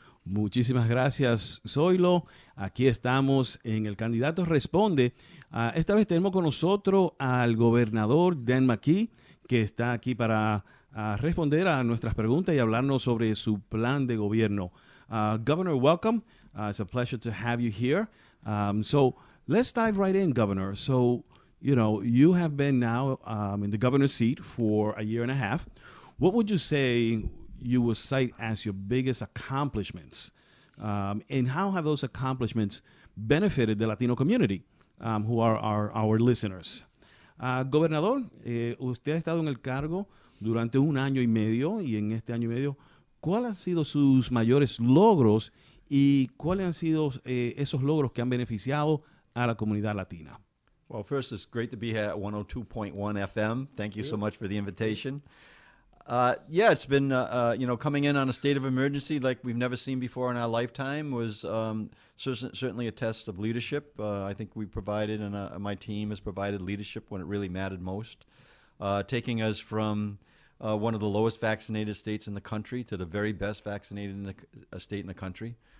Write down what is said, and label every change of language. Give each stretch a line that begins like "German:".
Spanish: Muchísimas gracias, Zoilo. Aquí estamos en el candidato Responde. Esta vez tenemos con nosotros al gobernador Dan Mckee, que está aquí para responder a nuestras preguntas y hablarnos sobre su plan de gobierno.
English: Governor, welcome. It's a pleasure to have you here. So let's dive right in, Governor. So, you have been now in the governor's seat for a year and a half. What would you say you would cite as your biggest accomplishments? And how have those accomplishments benefited the Latino community, who are our listeners?
Spanish: Gobernador, usted ha estado en el cargo durante un año y medio, y en este año y medio, ¿cuáles han sido sus mayores logros y cuáles han sido esos logros que han beneficiado a la comunidad latina?
English: Well, first, it's great to be here at 102.1 FM. Thank you so much for the invitation. It's been, coming in on a state of emergency like we've never seen before in our lifetime was certainly a test of leadership. I think we provided, and my team has provided leadership when it really mattered most, taking us from one of the lowest vaccinated states in the country to the very best vaccinated state in the country.